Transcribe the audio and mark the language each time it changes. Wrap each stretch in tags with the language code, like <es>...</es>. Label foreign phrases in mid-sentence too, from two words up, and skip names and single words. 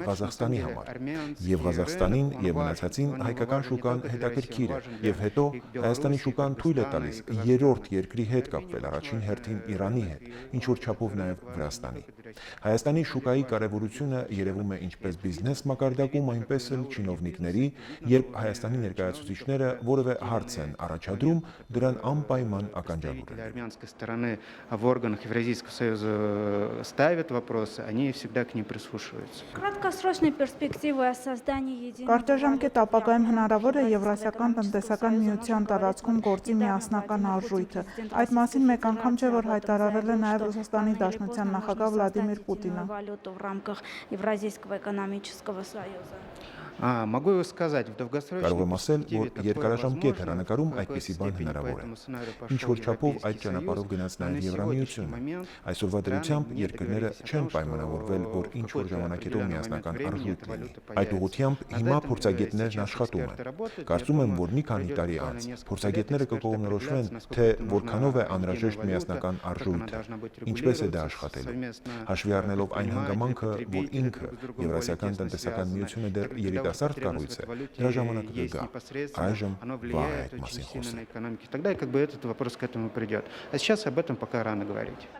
<hy>Ղազախստանի համար։ Եվ Ղազախստանին եւ մնացածին հայկական շուկան հետաքրքիր է, եւ հետո Հայաստանի շուկան թույլ է տալիս երրորդ երկրի հետ կապվել, առաջին հերթին Իրանի հետ, ինչ որ չափով նաեւ Վրաստանի։ Հայաստանի շուկայի կարևորությունը երևում է ինչպես բիզնես մակարդակում, այնպես էլ չինովնիկների, երբ Հայաստանի ներկայացուցիչները որևէ հարց են առաջադրում, дran անպայման ականջալուր են։</hy> <ru>Армянской стороны в органах Евразийского союза ставят вопросы, они всегда к ним прислушиваются. Краткосрочной перспективы о создании единого...</ru> <hy>Կարճաժամկետ ապագայում հնարավոր է Եվրասիական տնտեսական միության տարածքում գործի միասնական արժույթը։ Այդ մասին մեկ անգամ չէ, որ հայտարարել է նաև Ռուսաստանի Դաշնության նախագահ Վլադիմիր Պուտինը։</hy> <ru>Валюту в рамках Евразийского экономического союза. Могу сказать, в долгосрочной</ru> <hy>Կարող եմ ասել, որ</hy> <ru>перспективе такое</ru> <hy>երկարաժամկետ</hy> <ru>возможно,</ru> <hy>հեռանկարում</hy> <ru>в какой-то</ru> <hy>այդպիսի բան</hy> <ru>степени</ru> <hy>հնարավոր</hy> <ru>по</ru> <hy>է։</hy> <ru>этому сценарию</ru> <hy>Ինչ</hy> <ru>пошел</ru> <hy>որ չափով այդ</hy> <ru>Европейский</ru> <hy>ճանապարհով</hy> <ru>Союз,</ru> <hy>գնաց</hy> <ru>но на</ru> <hy>նաև</hy> <ru>сегодняшний</ru> <hy>Եվրամիությունը։</hy> <ru>момент</ru> <hy>Այսօրվա դրությամբ երկրները չեն պայմանավորվել, որ ինչ որ ժամանակ հետո միասնական արժույթ լինի։ Այդ ուղղությամբ հիմա փորձագետներն աշխատում են։ Կարծում եմ, որ մի քանի տարի անց փորձագետները կկողմնորոշվեն, թե որքանով է անհրաժեշտ միասնական արժույթը, ինչպես է դա աշխատելու։ Հաշվի առնելով այն հանգամանքը, որ ինքը Եվրասիական տնտեսական միությունը դեռ երիտասարդ կառույց է, դրա ժամանակը կգա։ Այժմ վաղ է այդ մասին խոսել։</hy> <ru>Тогда как бы этот вопрос к этому придет. А сейчас об этом пока рано говорить.</ru>